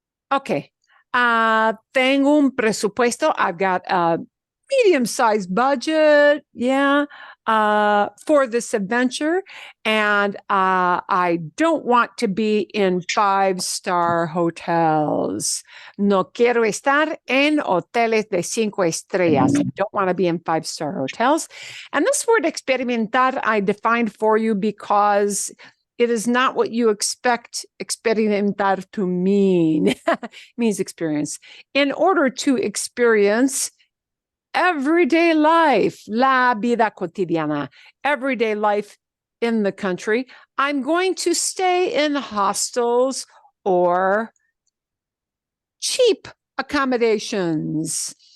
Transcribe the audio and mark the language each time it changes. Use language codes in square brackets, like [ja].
[es] Okay. Tengo un presupuesto. [en] I've got a medium-sized budget. Yeah. For this adventure. And I don't want to be in 5-star hotels. [es] No quiero estar en hoteles de 5 estrellas. [en] I don't want to be in 5-star hotels. And this word experimentar, I defined for you because it is not what you expect experimentar to mean. It means experience. In order to experience everyday life, [es] la vida cotidiana, [en] everyday life in the country, I'm going to stay in hostels or cheap accommodations.